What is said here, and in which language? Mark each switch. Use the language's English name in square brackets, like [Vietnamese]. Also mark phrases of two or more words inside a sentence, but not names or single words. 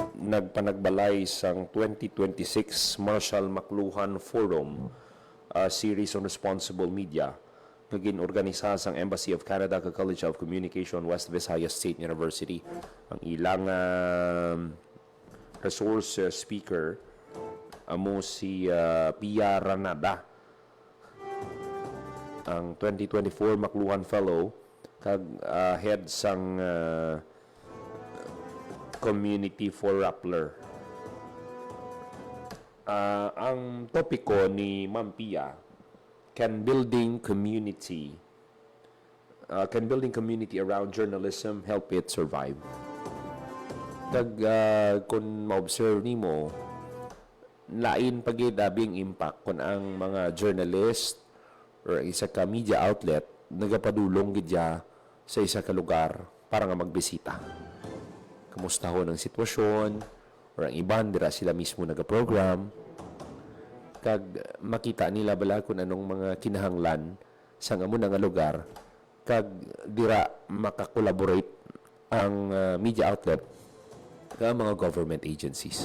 [Hiligaynon] nagpanagbalay sang 2026 Marshall McLuhan Forum, [English] a series on responsible media [Hiligaynon] nga ginorganisa sang Embassy of Canada kag College of Communication West Visayas State University. Ang ilang resource speaker amo si Pia Ranada, ang 2024 McLuhan Fellow kag head sang Community for Rappler. Ang topiko ni Ma'am Pia, [English] can building community around journalism help it survive? [Hiligaynon] Kag kung ma-observe nimo, lain pagid abing impact kung ang mga journalist or isa ka media outlet nagapadulong gidya sa isa ka lugar para nga magbisita. Kamustahon ang sitwasyon or ang iban dira sila mismo nagaprogram kag makita nila bala kung anong mga kinahanglan sa amo nga lugar kag dira makakolaborate ang media outlet kag mga government agencies.